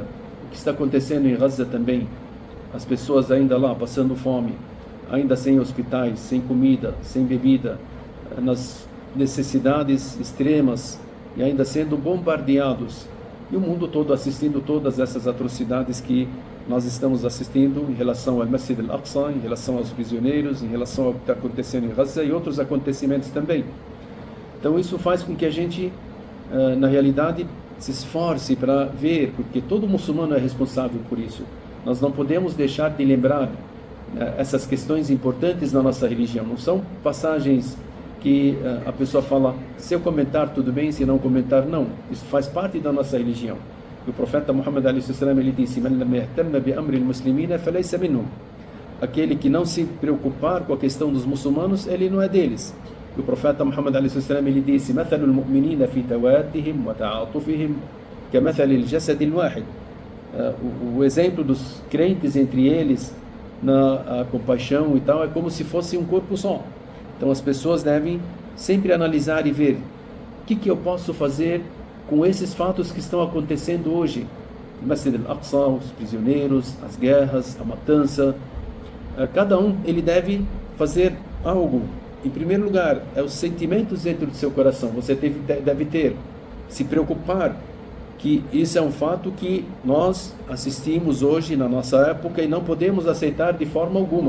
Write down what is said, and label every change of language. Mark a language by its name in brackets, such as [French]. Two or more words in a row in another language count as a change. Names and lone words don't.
[Portuguese] O que está acontecendo em Gaza também, as pessoas ainda lá passando fome, ainda sem hospitais, sem comida, sem bebida, nas necessidades extremas e ainda sendo bombardeados, e o mundo todo assistindo todas essas atrocidades que nós estamos assistindo em relação ao Masjid al-Aqsa, em relação aos prisioneiros, em relação ao que está acontecendo em Gaza e outros acontecimentos também. Então isso faz com que a gente, na realidade, se esforce para ver, porque todo muçulmano é responsável por isso. Nós não podemos deixar de lembrar essas questões importantes na nossa religião. Não são passagens que a pessoa fala: se eu comentar tudo bem, se não comentar não. Isso faz parte da nossa religião. E o profeta Muhammad ele disse: [Arabic] "من لم يهتم بأمر المسلمين فليس منهم". [Portuguese] Aquele que não se preocupar com a questão dos muçulmanos, ele não é deles. E o profeta Muhammad ele disse: [Arabic] "مثل المؤمنين في توادهم وتعاطفهم كمثل الجسد الواحد". [Portuguese] O exemplo dos crentes entre eles na compaixão e tal é como se fosse um corpo só. Então as pessoas devem sempre analisar e ver o que eu posso fazer com esses fatos que estão acontecendo hoje. O Masjid al-Aqsa, os prisioneiros, as guerras, a matança. Cada um ele deve fazer algo. Em primeiro lugar, é os sentimentos dentro do seu coração. Você deve ter, se preocupar que isso é um fato que nós assistimos hoje na nossa época e não podemos aceitar de forma alguma.